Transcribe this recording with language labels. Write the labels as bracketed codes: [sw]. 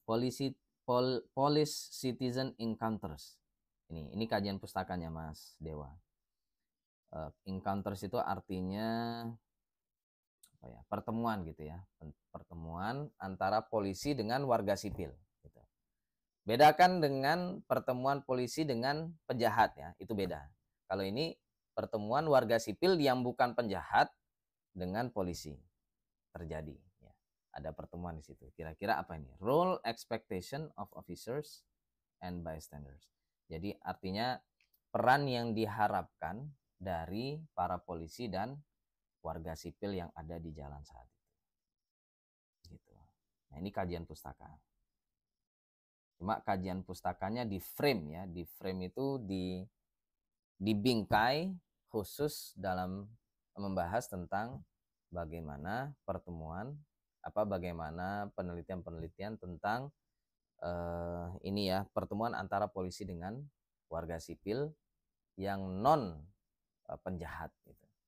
[en] Police Citizen Encounters. [id] Ini kajian pustakanya Mas Dewa. Encounters itu artinya pertemuan gitu ya. Pertemuan antara polisi dengan warga sipil. Gitu. Bedakan dengan pertemuan polisi dengan penjahat ya, itu beda. Kalau ini pertemuan warga sipil yang bukan penjahat dengan polisi terjadi. Ya. Ada pertemuan di situ. Kira-kira apa ini? [en] Role expectation of officers and bystanders. [id] Jadi artinya peran yang diharapkan dari para polisi dan warga sipil yang ada di jalan saat itu. Gitu. Nah, ini kajian pustaka. Cuma kajian pustakanya di frame ya, di frame itu dibingkai khusus dalam membahas tentang bagaimana pertemuan, bagaimana penelitian-penelitian tentang ini ya, pertemuan antara polisi dengan warga sipil yang non penjahat gitu.